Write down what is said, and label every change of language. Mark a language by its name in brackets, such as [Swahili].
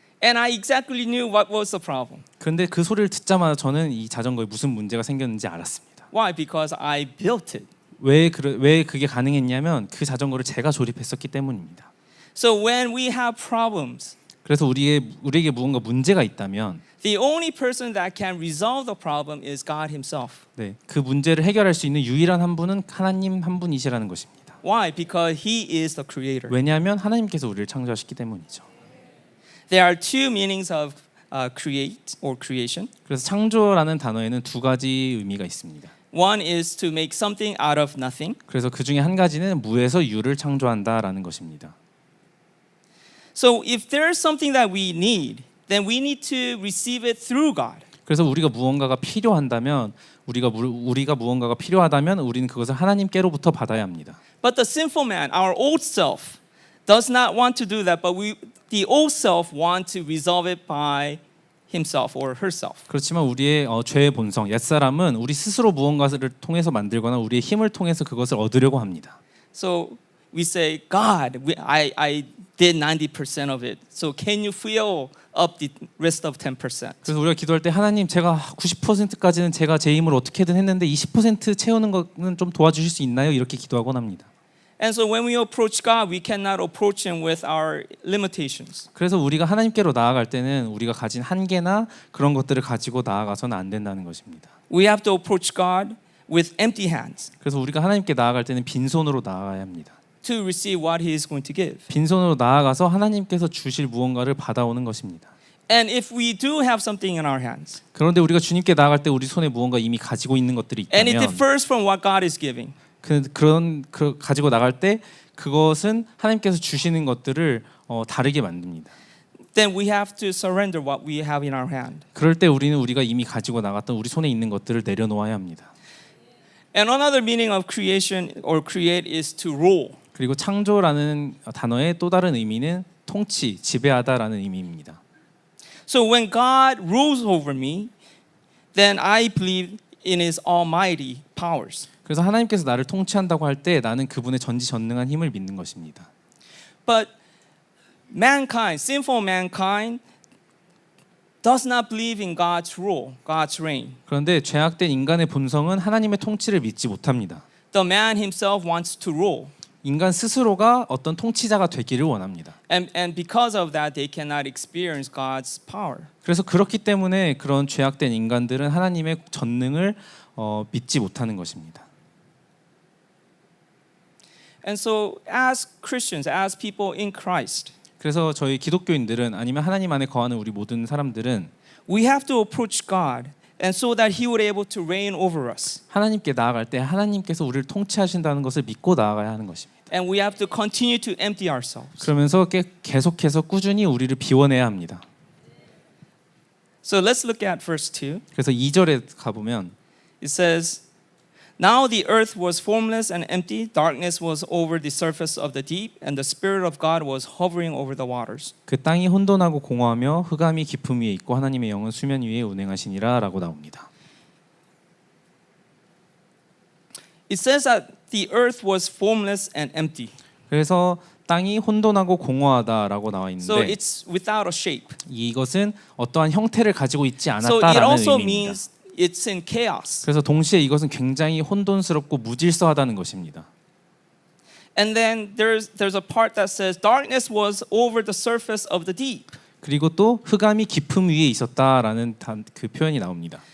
[English] And I exactly knew what was the problem. [Korean] 그런데 그 소리를 듣자마자 저는 이 자전거에 무슨 문제가 생겼는지 알았습니다. [English] Why? Because I built it. [Korean] 왜 그게 가능했냐면 그 자전거를 제가 조립했었기 때문입니다. [English] So when we have problems, [Korean] 그래서 우리에게 무언가 문제가 있다면 [English] the only person that can resolve the problem is God Himself. [Korean] 네, 그 문제를 해결할 수 있는 유일한 한 분은 하나님 한 분이시라는 것입니다. [English] Why? Because He is the creator. [Korean] 왜냐하면 하나님께서 우리를 창조하셨기 때문이죠. [English] There are two meanings of create or creation. [Korean] 그래서 창조라는 단어에는 두 가지 의미가 있습니다. [English] One is to make something out of nothing. [Korean] 그래서 그 중에 한 가지는 무에서 유를 창조한다라는 것입니다. [English] So if there's something that we need, then we need to receive it through God. [Korean] 그래서 우리가 무언가가 필요한다면 우리가 무언가가 필요하다면 우리는 그것을 하나님께로부터 받아야 합니다. [English] But the sinful man, our old self, does not want to do that, but the old self want to resolve it by himself or herself. [Korean] 그렇지만 우리의 죄의 본성, 옛사람은 우리 스스로 무언가를 통해서 만들거나 우리의 힘을 통해서 그것을 얻으려고 합니다. [English] So we say, God, I did 90% of it. So can you fill up the rest of 10%? [Korean] 그래서 우리가 기도할 때 하나님 제가 90%까지는 제가 제 힘으로 어떻게든 했는데 20% 채우는 거는 좀 도와주실 수 있나요? 이렇게 기도하곤 합니다. [English] And so when we approach God, we cannot approach Him with our limitations. [Korean] 그래서 우리가 하나님께로 나아갈 때는 우리가 가진 한계나 그런 것들을 가지고 나아가서는 안 된다는 것입니다. [English] We have to approach God with empty hands [Korean] 그래서 우리가 하나님께 나아갈 때는 빈손으로 나아가야 합니다. [English] to receive what He is going to give. [Korean] 빈손으로 나아가서 하나님께서 주실 무언가를 받아오는 것입니다. [English] And if we do have something in our hands, [Korean] 그런데 우리가 주님께 나아갈 때 우리 손에 무언가 이미 가지고 있는 것들이 [English] and it [Korean] 있다면 [English] differs from what God is giving, [Korean] 그런 가지고 나갈 때 그것은 하나님께서 주시는 것들을 다르게 만듭니다. [English] then we have to surrender what we have in our hand. [Korean] 그럴 때 우리는 우리가 이미 가지고 나갔던 우리 손에 있는 것들을 내려놓아야 합니다. [English] And another meaning of creation or create is to rule. [Korean] 그리고 창조라는 단어의 또 다른 의미는 통치, 지배하다라는 의미입니다. [English] So when God rules over me, then I believe in His almighty powers. [Korean] 그래서 하나님께서 나를 통치한다고 할 때 나는 그분의 전지전능한 힘을 믿는 것입니다. [English] But mankind, sinful mankind, does not believe in God's rule, God's reign. [Korean] 그런데 죄악된 인간의 본성은 하나님의 통치를 믿지 못합니다. [English] The man himself wants to rule. [Korean] 인간 스스로가 어떤 통치자가 되기를 원합니다. [English] And because of that, they cannot experience God's power. [Korean] 그래서 그렇기 때문에 그런 죄악된 인간들은 하나님의 전능을 믿지 못하는 것입니다. [English] And so as Christians, as people in Christ, [Korean] 그래서 저희 기독교인들은 아니면 하나님 안에 거하는 우리 모든 사람들은 [English] we have to approach God and so that He would able to reign over us. [Korean] 하나님께 나아갈 때 하나님께서 우리를 통치하신다는 것을 믿고 나아가야 하는 것입니다. [English] And we have to continue to empty ourselves. [Korean] 그러면서 계속해서 꾸준히 우리를 비워내야 합니다. [English] So let's look at verse 2. [Korean] 그래서 2절에 가보면 [English] It says, Now the earth was formless and empty, darkness was over the surface of the deep, and the Spirit of God was hovering over the waters. [Korean] 그 땅이 혼돈하고 공허하며 흑암이 깊음 위에 있고 하나님의 영은 수면 위에 운행하시니라 라고 나옵니다. [English] It says that the earth was formless and empty. [Korean] 그래서 땅이 혼돈하고 공허하다라고 나와 [English] So [Korean] 있는데 [English] it's without a shape. [Korean] 이것은 어떠한 형태를 가지고 있지 [English] So it [Korean] 않았다라는 [English] also [Korean] 의미입니다. [English] means it's in chaos. [Korean] 그래서 동시에 이것은 굉장히 혼돈스럽고 무질서하다는 것입니다. [English] And then there's a part that says darkness was over the surface of the deep. [Korean] 그리고 또 흑암이 깊음 위에 있었다라는 그 표현이 나옵니다.